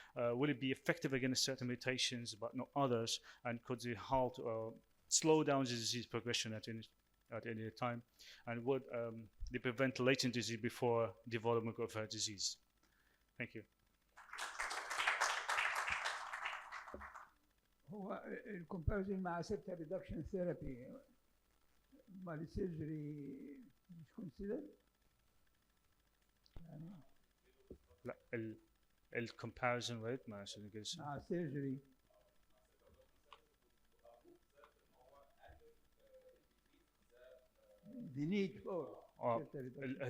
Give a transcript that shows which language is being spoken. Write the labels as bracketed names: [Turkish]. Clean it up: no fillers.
[English] Will it be effective against certain mutations but not others? And could they halt or slow down the disease progression at any at any time, and would they prevent latent disease before development of a disease. Thank you. [Arabic] هو الكومباريزون مع سيبتا ريدكشن ثيرابي مال السيرجري مش كونسيدر يعني لا الكومباريزون ريت مع سيرجري مع السيرجري [English] the need for septal reduction.